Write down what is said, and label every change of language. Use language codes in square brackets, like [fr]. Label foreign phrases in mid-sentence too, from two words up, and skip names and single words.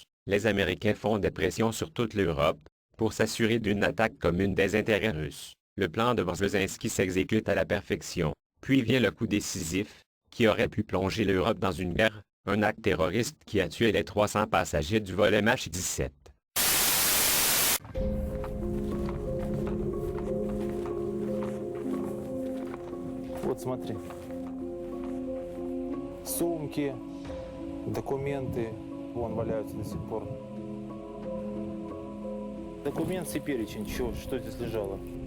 [fr] Les Américains font des pressions sur toute l'Europe pour s'assurer d'une attaque commune des intérêts russes. Le plan de Brzezinski s'exécute à la perfection. Puis vient le coup décisif, qui aurait pu plonger l'Europe dans une guerre, un acte terroriste qui a tué les 300 passagers du vol MH17. [ru] Вот смотри. Сумки, документы, вон валяются до сих пор. Документ и перечень, что здесь лежало.